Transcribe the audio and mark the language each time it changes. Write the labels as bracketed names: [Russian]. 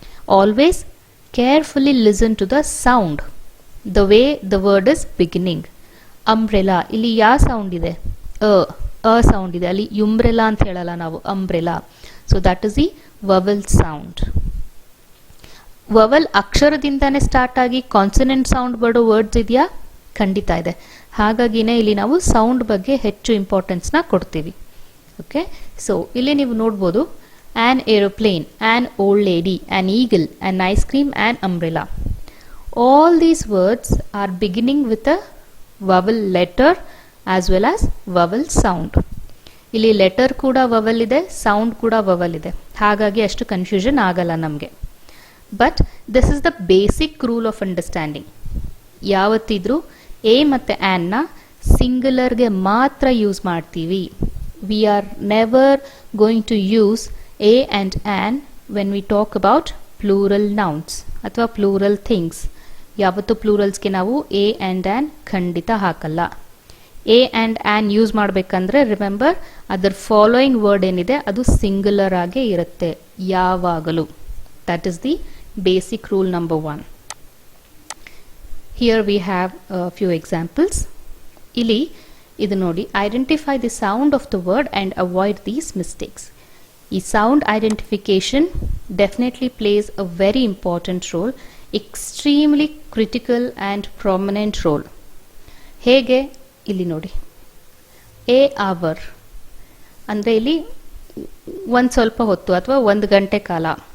[English] Always carefully listen to the sound, the way the word is beginning. [Kannada] Umbrella, ಇಲ್ಲಿ ಯಾವ sound ಇದೆ? ಅ sound ಇದೆ. ಅಲ್ಲಿ umbrella ಅಂತ ಹೇಳಲ್ಲ ನಾವು, umbrella. [English] So that is the vowel sound. [Kannada] vowel ಅಕ್ಷರದಿಂದಾನೇ start ಆಗಿ ಕಾನ್ಸನೆಂಟ್ ಸೌಂಡ್ ಬರೋ ವರ್ಡ್ಸ್ ಇದೆಯಾ? ಖಂಡಿತ ಇದೆ. ಹಾಗಾಗಿನೇ ಇಲ್ಲಿ ನಾವು ಸೌಂಡ್ ಬಗ್ಗೆ ಹೆಚ್ಚು ಇಂಪಾರ್ಟೆನ್ಸ್ನ ಕೊಡ್ತೀವಿ. [English] okay, so [Kannada] ಇಲ್ಲಿ ನೀವು ನೋಡ್ಬೋದು, [English] an aeroplane, an old lady, an eagle, an ice cream, an umbrella. All these words are beginning with a vowel letter as well as vowel sound. [Kannada] ಇಲ್ಲಿ ಲೆಟರ್ ಕೂಡ ವವಲ್ ಇದೆ, sound ಕೂಡ vowel ಇದೆ. ಹಾಗಾಗಿ ಅಷ್ಟು ಕನ್ಫ್ಯೂಷನ್ ಆಗಲ್ಲ ನಮಗೆ. [English] But this is the basic rule of understanding. [Kannada] ಯಾವತ್ತಿದ್ರೂ ಎ ಮತ್ತು ಆನ್ನ ಸಿಂಗ್ಯುಲರ್ಗೆ ಮಾತ್ರ ಯೂಸ್ ಮಾಡ್ತೀವಿ. [English] We are never going to use a and an when we talk about plural nouns ಅಥವಾ plural things. [Kannada] ಯಾವತ್ತು ಪ್ಲೂರಲ್ಸ್ಗೆ ನಾವು a and an ಖಂಡಿತ ಹಾಕಲ್ಲ. a and an ಯೂಸ್ ಮಾಡಬೇಕಂದ್ರೆ ರಿಮೆಂಬರ್ ಅದರ ಫಾಲೋಯಿಂಗ್ ವರ್ಡ್ ಏನಿದೆ ಅದು ಸಿಂಗ್ಯುಲರ್ ಆಗೇ ಇರುತ್ತೆ ಯಾವಾಗಲೂ. [English] That is the basic rule number 1. Here we have a few examples. [Kannada] ಇಲ್ಲಿ ಇದು ನೋಡಿ, [English] Identify the sound of the word and avoid these mistakes. ಈ sound identification definitely plays a very important role, extremely critical and prominent role. [Kannada] ಹೇಗೆ ಇಲ್ಲಿ ನೋಡಿ, A hour ಅಂದರೆ ಇಲ್ಲಿ ಒಂದು ಸ್ವಲ್ಪ ಹೊತ್ತು ಅಥವಾ 1 ಗಂಟೆ ಕಾಲ.